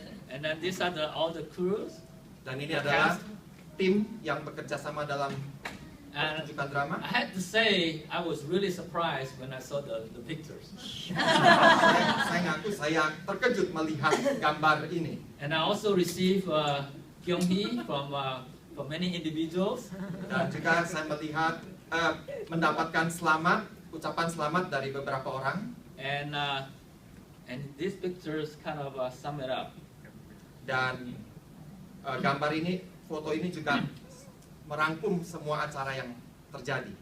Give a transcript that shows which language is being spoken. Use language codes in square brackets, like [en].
[en] And then these are all the crews. [id] Dan ini adalah tim yang bekerja sama dalam [en] And [id] pertunjukan drama. [en] I had to say, I was really surprised when I saw the pictures. [id] Saya ngaku saya terkejut melihat gambar ini. [en] And I also received Kyung-hee from many individuals. [id] Dan juga saya melihat mendapatkan ucapan selamat dari beberapa orang. [en] And these pictures kind of sum it up. [id] Dan gambar ini, foto ini juga merangkum semua acara yang terjadi.